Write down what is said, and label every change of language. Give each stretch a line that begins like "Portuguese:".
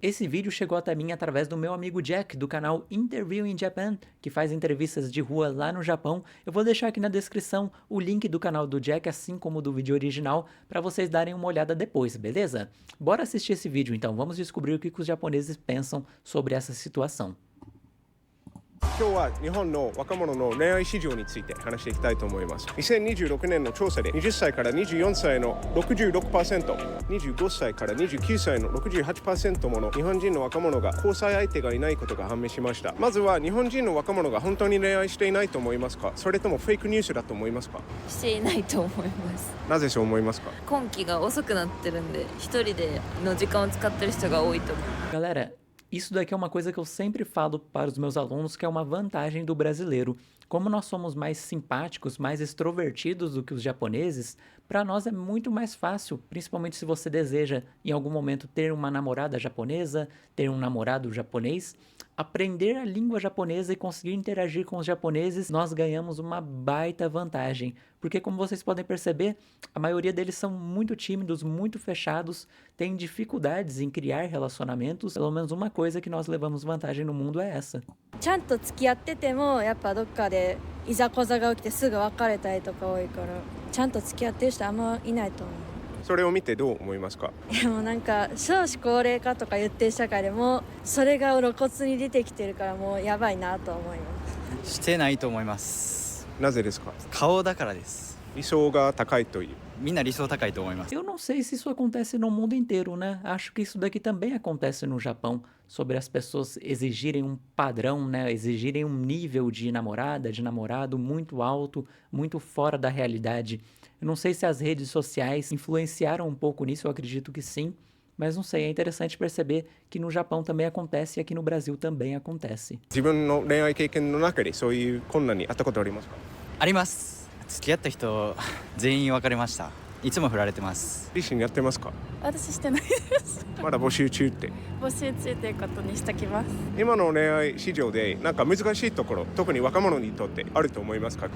Portuguese: Esse vídeo chegou até mim através do meu amigo Jack, do canal Interview in Japan, que faz entrevistas de rua lá no Japão. Eu vou deixar aqui na descrição o link do canal do Jack, assim como do vídeo original, para vocês darem uma olhada depois, beleza? Bora assistir esse vídeo então, vamos descobrir o que os japoneses pensam sobre essa situação.
Japanese: 今日は日本の若者の恋愛市場について話していきたいと思います。 2026年の調査で20歳から24歳の 66%、25 歳から29歳の 68% もの日本人の若者が交際相手がいないことが判明しました。まずは日本人の若者が本当に恋愛していないと思いますか、それともフェイクニュースだと思いますか？していないと思います。なぜそう思いますか？今期が遅くなってるんで、一人での時間を使ってる人が多いと思う。
Portuguese: Galera, isso daqui é uma coisa que eu sempre falo para os meus alunos, que é uma vantagem do brasileiro. Como nós somos mais simpáticos, mais extrovertidos do que os japoneses, para nós é muito mais fácil, principalmente se você deseja em algum momento ter uma namorada japonesa, ter um namorado japonês, aprender a língua japonesa e conseguir interagir com os japoneses, nós ganhamos uma baita vantagem. Porque como vocês podem perceber, a maioria deles são muito tímidos, muito fechados, têm dificuldades em criar relacionamentos. Pelo menos uma coisa que nós levamos vantagem no mundo é essa.
Japanese: ちゃんと付き合っててもやっぱどっかでいざこざが起きてすぐ別れたりとか多いから、ちゃんと付き合ってる人あんまいないと思う。それを見てどう思いますか？でもなんか少子高齢化とか言ってる社会でもそれが露骨に出てきてるからもうやばいなと思います。してないと思います。なぜですか？顔だからです。理想が高いという。みんな理想高いと思います。
Portuguese: Eu não sei se isso acontece no mundo inteiro, né? Acho que isso daqui também acontece no Japão, sobre as pessoas exigirem um padrão, né? Exigirem um nível de namorada, de namorado muito alto, muito fora da realidade. Eu não sei se as redes sociais influenciaram um pouco nisso, eu acredito que sim, mas não sei, é interessante perceber que no Japão também acontece e aqui no Brasil também acontece.
Japanese: 自分の恋愛経験の中でそういう困難にあったことありますか？あります。付き合った人全員別れました。いつも振られてます。リシンやってますか？私してないですまだ募集中って。募集中ということにしときます。今の恋愛市場でなんか難しいところ、特に若者にとってあると思いますか？